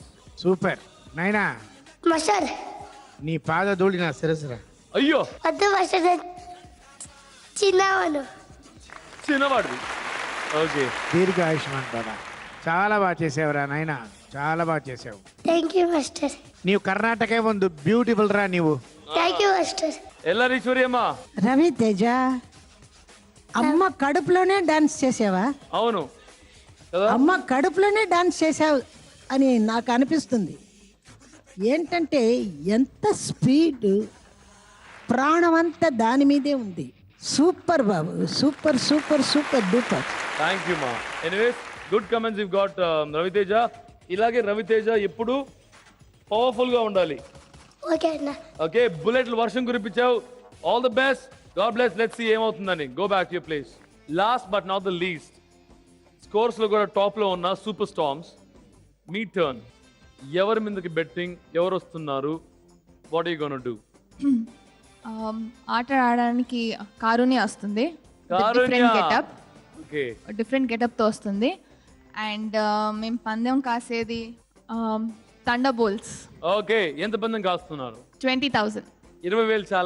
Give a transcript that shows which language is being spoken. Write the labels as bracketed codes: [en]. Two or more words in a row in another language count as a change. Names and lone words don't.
[te] సూపర్ నైనా. మాస్టర్ నీ పాద ధూళి నా శిరస్సురా. అయ్యో వద్దు మాస్టర్, చిన్నవాడు. చిన్నవాడిది. ఓకే, దీర్ఘ ఆయుష్మాన్ బాబా. చాలా బాగా చేసావురా నాయనా, చాలా బాగా చేసావు. [en] thank you master. [kn] ನೀವು ಕರ್ನಾಟಕ ಒಂದು ಬ್ಯೂಟಿಫುಲ್ ರಾ ನೀವು. [en] thank you master. [te] ఎల్లరీశ్వరియమ్మ. రవితేజ, అమ్మ కడుపులోనే డాన్స్ చేసావా? అవును కదా, అమ్మ కడుపులోనే డాన్స్ చేసావు అని నాకు అనిపిస్తుంది. ఏంటంటే ఎంత స్పీడ్, ప్రాణం అంతా దాని మీదే ఉంది. సూపర్ బాబు, [en] super super super duper. Thank you ma. Anyways, good comments you got Raviteja. [te] ఇలాగే రవితేజ ఎప్పుడు పవర్ఫుల్ గా ఉండాలి. ఓకే అన్న. ఓకే, బుల్లెట్లు వర్షం కురిపించావు. [en] All the best, God bless. Let's see ఏమవుతుందని. Go back to your place. Last but not the least, [te] స్కోర్స్ లో కూడా టాప్ లో ఉన్న సూపర్ స్టార్మ్స్, మీ టర్న్. ఎవరి మీదకి బెట్టింగ్, ఎవరు వస్తున్నారు? [en] What you gonna do? [te] ఆట ఆడడానికి కారుణ్య వస్తుంది. [en] different getup [te] తో వస్తుంది. అండ్ మేము పందెం కాసేది థండర్బోల్ట్స్. ఓకే, ఎంత పందెం కాస్తున్నారు? 20,000. 20,000 చాలా?